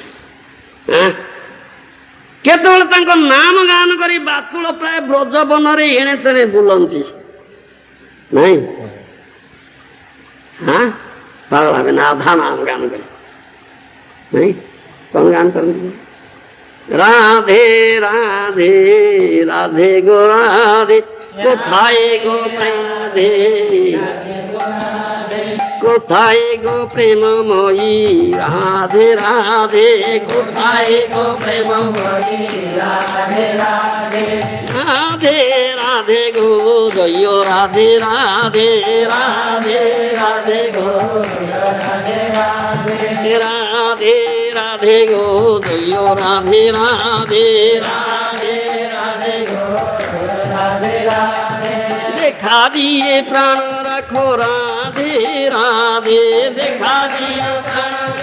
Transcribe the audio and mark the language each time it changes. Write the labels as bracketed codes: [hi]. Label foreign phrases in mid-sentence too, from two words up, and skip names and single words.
[or] କେତେବେଳେ ତାଙ୍କ ନାମ ଗାନ କରି ବାତୁଳ ପ୍ରାୟ ବ୍ରଜବନରେ ଏଣେ ତେଣେ ବୁଲନ୍ତି। ନାଇଁ, ପାଗଳାମି ରାଧା ନାମ ଗାନ କରି। ନାଇଁ, କଣ ଗାନ କରନ୍ତି? [bn] রাধে রাধে রাধে গো রাধে কোথায় গো রাধে কোথায় গো প্রেমময়ী রাধে রাধে কোথায় গো প্রেমময়ী রাধে রাধে রাধে রাধে গো জয় রাধে রাধে রাধে রাধে গো রাধে রাধে রাধে রাধে গো জয় রাধে রাধে রাধে রাধে গো রাধে রাধে দেখা দিয়ে প্রাণ রাখো রাধে রাধে দেখা দিয়ে প্রাণ